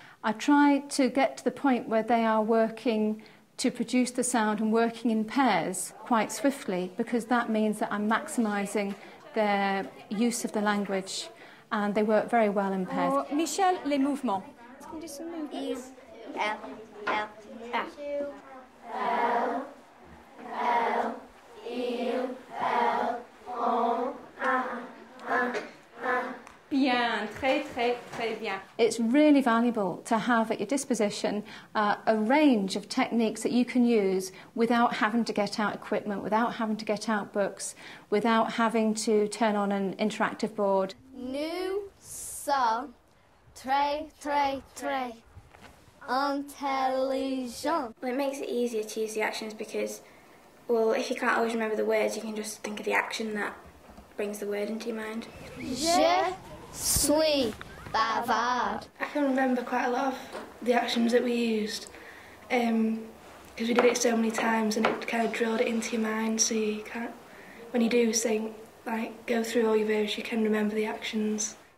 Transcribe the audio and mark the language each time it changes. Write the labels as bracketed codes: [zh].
[en] I try to get to the point where they are working to produce the sound and working in pairs quite swiftly, because that means that I'm maximising their use of the language, and they work very well in pairs. Oh, Michel, [fr] les mouvements. [en] Can you do some movements? [fr] Il, elle, elle, Bien, très, très, très bien. [en] It's really valuable to have at your disposition a range of techniques that you can use without having to get out equipment, without having to get out books, without having to turn on an interactive board. [fr] Nous sommes très, très, très intelligent. [en] Well, it makes it easier to use the actions because, well, if you can't always remember the words, you can just think of the action that brings the word into your mind. [fr] Je suis bavard. [en] I can remember quite a lot of the actions that we used because we did it so many times, and it kind of drilled it into your mind, so you can't, when you do sing, like, go through all your verbs, you can remember the actions.